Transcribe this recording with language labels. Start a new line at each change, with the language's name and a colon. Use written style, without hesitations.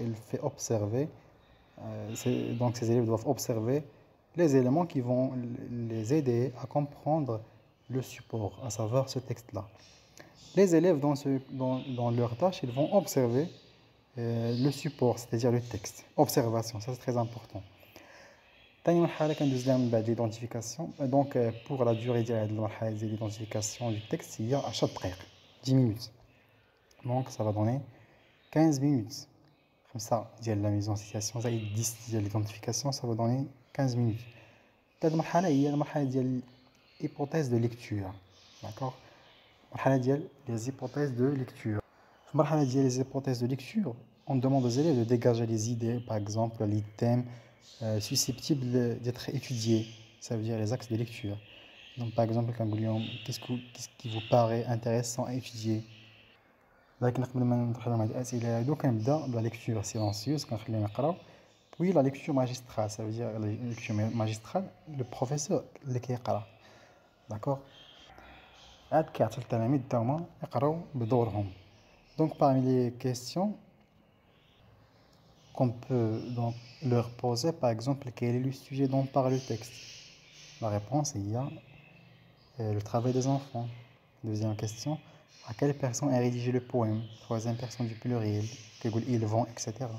French: Il fait observer, donc ces élèves doivent observer les éléments qui vont les aider à comprendre le support, à savoir ce texte-là. Les élèves, dans leur tâche, ils vont observer le support, c'est-à-dire le texte. Observation, ça c'est très important.
Arabic: ثاني مرحلة كندوز من بعد l'identification.
French: Donc pour la durée
Arabic: ديال هاد المرحلة ديال
French: l'identification du texte
Arabic: هي 10 دقائق
French: 10 minutes. Donc ça va donner 15 minutes.
Arabic: خمسة ديال
French: la mise en situation
Arabic: زائد 10 ديال
French: l'identification, ça va donner 15 minutes.
Arabic: هاد المرحلة هي المرحلة ديال hypothèse de lecture.
French: D'accord? المرحلة ديال les hypothèses de lecture.
Arabic: في المرحلة ديال
French: les hypothèses de lecture, on demande aux élèves de dégager les idées, par exemple les thèmes susceptibles d'être étudiés, ça veut dire les axes de lecture. Donc par exemple, qu'est-ce qui vous paraît intéressant à étudier?
Arabic: لكن قبل ما ندخل مع الأسئلة هادو كنبدا بلا lecture silencieuse كنخليهم يقراو.
French: Puis la lecture magistrale, ça veut dire la lecture magistrale, le professeur
Arabic: اللي كيقرا.
French: D'accord?
Arabic: عاد كيعطي التلاميذ حتى هما يقراو بدورهم.
French: Donc parmi les questions qu'on peut donc leur poser, par exemple, quel est le sujet dont parle le texte? La réponse, il y a le travail des enfants. Deuxième question, à quelle personne est rédigé le poème? Troisième personne du pluriel, ils vont, etc.